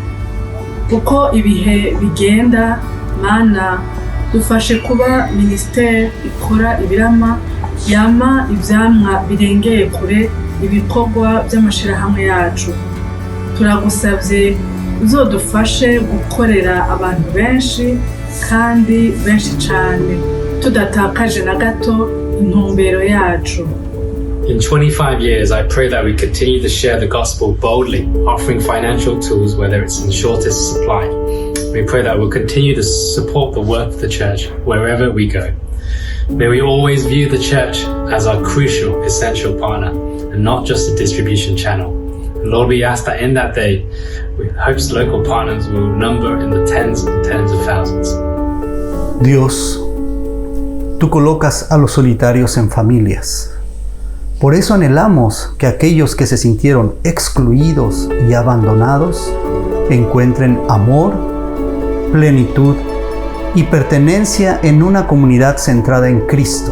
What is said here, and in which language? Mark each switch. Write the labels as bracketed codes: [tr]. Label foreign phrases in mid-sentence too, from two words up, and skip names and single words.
[rn] Uko ibihe bigenda, Mana, dufashe kuba ministeri ikora ibirama yama ivyamwa birengeye kure ibikorwa by'amashirahamwe yacu. Turagusavye uzodufashe gukorera abantu benshi kandi benshi cane, tudatakaje na gato intumbero yacu. [en] In 25 years, I pray that we continue to share the gospel boldly, offering financial tools whether it's in shortest supply. We pray that we'll continue to support the work of the church wherever we go. May we always view the church as our crucial, essential partner and not just a distribution channel. And Lord, we ask that in that day, we hope local partners will number in the tens and tens of thousands. [es] Dios, tú colocas a los solitarios en familias. Por eso anhelamos que aquellos que se sintieron excluidos y abandonados encuentren amor, plenitud y pertenencia en una comunidad centrada en Cristo.